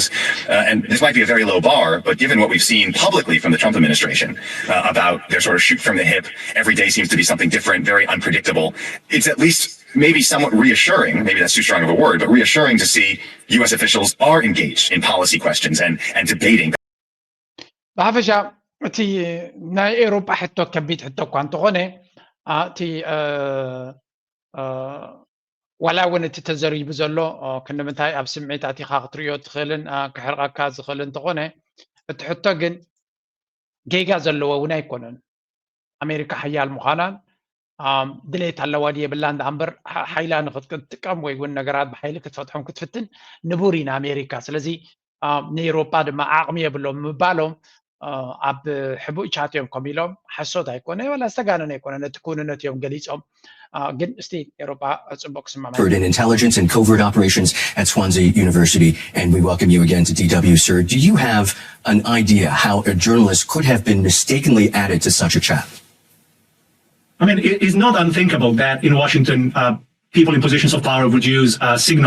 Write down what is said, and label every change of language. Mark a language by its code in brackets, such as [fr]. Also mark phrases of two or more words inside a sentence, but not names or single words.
[en] And this might be a very low bar, but given what we've seen publicly from the Trump administration about their sort of shoot from the hip, every day seems to be something different, very unpredictable, it's at least maybe somewhat reassuring, maybe that's too strong of a word, but reassuring to see U.S. officials are engaged in policy questions and debating. [ti] ብሓፈሻ እቲ ናይ ኤውሮጳ ሕቶ ከቢድ ሕቶ እኳ እንተኾነ እቲ ዋላ እውን እቲ ተዘሪቡ ዘሎ ክንምንታይ ኣብ ስምዒታት ኢኻ ክትሪኦ ትኽእልን ክሕርቐካ ዝኽእል እንተኾነ እቲ ሕቶ ግን ጌጋ ዘለዎ እውን ኣይኮነን ኣሜሪካ ሓያል ምዃናን ድሌት ኣለዋ ድየ የብላ እንዳ እምበር ሓይላ ንክትጥቀም ወይ እውን ነገራት ብሓይሊ ክትፈትሖም ክትፍትን ንቡር ኢና ኣሜሪካ ስለዚ ንኤውሮጳ ድማ ዓቕሚ የብሎም ምባሎም ኣብ ሕቡእ ቻትዮም ከም ኢሎም ሓሶት ኣይኮነ ወላ ዝተጋነነ ኣይኮነ ነቲ ኩንነት እዮም ገሊፆም ግን እስቲ ኤውሮጳ ፅቡቅ ክስማማ [en] in intelligence and covert operations at Swansea University, and we welcome you again to DW, sir. Do you have an idea how a journalist could have been mistakenly added to such a chat? I mean, it is not unthinkable that in Washington, people in positions of power would use signal.